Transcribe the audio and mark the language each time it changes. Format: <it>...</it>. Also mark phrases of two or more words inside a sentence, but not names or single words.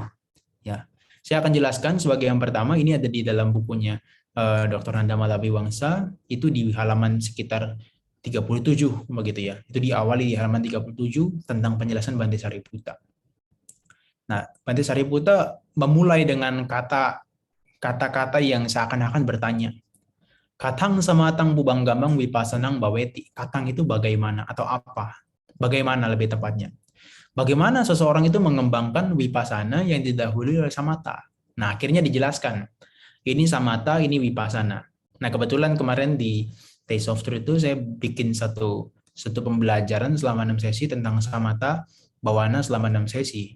<id>Ya, saya akan jelaskan sebagai yang pertama. Ini ada di dalam bukunya Dr. Nanda Malabiwangsa, itu di halaman sekitar 37 begitu ya. Itu diawali di halaman 37 tentang penjelasan Bhante Sariputta. Nah, Bhante Sariputta memulai dengan kata-kata yang seakan-akan bertanya.</id> <pi>Katang samatang bubanggamang vipasanang baweti.</pi> <id>Katang itu bagaimana atau apa? Bagaimana lebih tepatnya? Bagaimana seseorang itu mengembangkan vipassana yang didahului oleh samatha? Nah, akhirnya dijelaskan. Ini samatha, ini vipassana. Nah, kebetulan kemarin di Taste of Truth itu saya bikin satu pembelajaran selama 6 sesi tentang</id> <pi>samatha, bawana</pi> <id>selama 6 sesi.</id>